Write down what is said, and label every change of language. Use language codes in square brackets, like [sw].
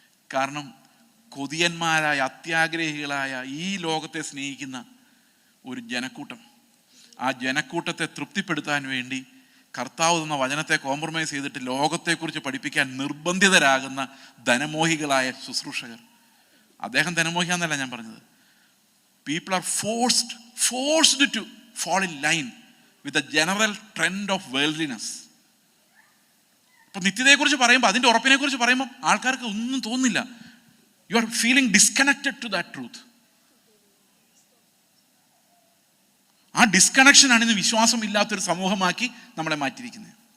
[ml] കാരണം കൊതിയന്മാരായ, അത്യാഗ്രഹികളായ, ഈ ലോകത്തെ സ്നേഹിക്കുന്ന ഒരു ജനക്കൂട്ടം, ആ ജനക്കൂട്ടത്തെ തൃപ്തിപ്പെടുത്താൻ വേണ്ടി കർത്താവ് തന്ന വചനത്തെ കോംപ്രമൈസ് ചെയ്തിട്ട് ലോകത്തെക്കുറിച്ച് പഠിപ്പിക്കാൻ നിർബന്ധിതരാകുന്ന ധനമോഹികളായ ശുശ്രൂഷകർ. അദ്ദേഹം ധനമോഹിയാന്നല്ല ഞാൻ പറഞ്ഞത്. [en] People are forced to fall in line with the general trend of worldliness. [ml] ഇപ്പം നിത്യതയെക്കുറിച്ച് പറയുമ്പോൾ, അതിൻ്റെ ഉറപ്പിനെക്കുറിച്ച് പറയുമ്പോൾ ആൾക്കാർക്ക് ഒന്നും തോന്നുന്നില്ല. [en] You are feeling disconnected to that truth. [ml] ആ ഡിസ്കണക്ഷനാണ് ഇന്ന് വിശ്വാസം ഇല്ലാത്തൊരു സമൂഹമാക്കി നമ്മളെ മാറ്റിയിരിക്കുന്നത്.